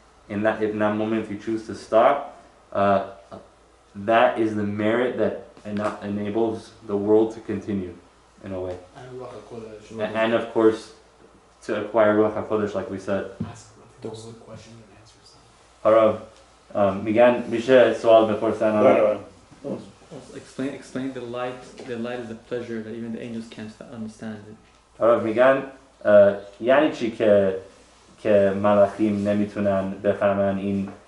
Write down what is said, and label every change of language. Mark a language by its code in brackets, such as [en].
[en] In that moment, if you choose to stop, that is the merit that enables the world to continue, in a way. And Ruach Hakodesh. And of course, to acquire Ruach Hakodesh, like we said. Ask those good questions and answers. [fa] Harav, میگن میشه سوال بپرسن. [en] Explain the light. The light is a pleasure that even the angels can't understand it. [fa] Harav میگن یعنی چی که ملاخیم نمیتونن بفهمن این